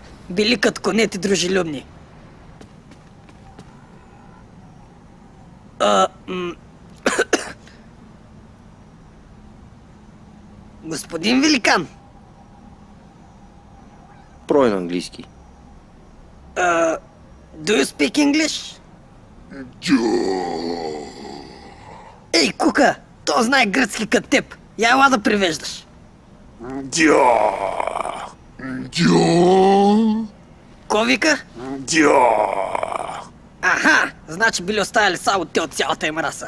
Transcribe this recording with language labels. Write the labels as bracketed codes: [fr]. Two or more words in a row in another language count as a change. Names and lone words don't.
[bg] Били като конете дружелюбни. Господин Великан. Прой на английски. [en] Do you speak English? [bg] Ей, Кука, то знае гръцки като теб. Я ела да превеждаш. Ко вика? Аха, значи били оставили само те от цялата им раса.